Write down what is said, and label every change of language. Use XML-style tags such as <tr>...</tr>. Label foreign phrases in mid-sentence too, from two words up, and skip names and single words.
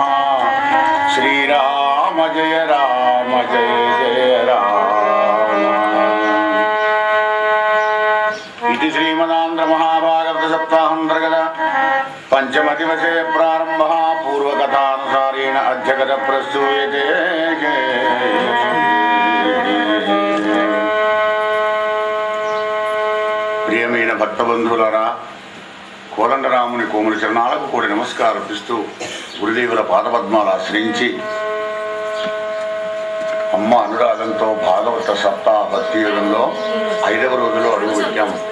<sa>श्रीराम जय जय राम। इति श्रीमदान्ध्र महाभारत सप्ताहान्तर्गत पंचम दिवसे प्रारम्भः पूर्वकथानुसारेण अद्य कथा प्रस्तूयते।</sa> <te>ప్రియమైన భక్త బంధువులారా, కోదండరాముని కోమలి చరణాలకు కూడి నమస్కారపిస్తూ గురుదేవుల పాదపద్మాలు ఆశ్రయించి అమ్మ అనురాగంతో భాగవత సప్తాహ భక్తి యుగంలో 5వ రోజులో అడుగుపెట్టాం.</te>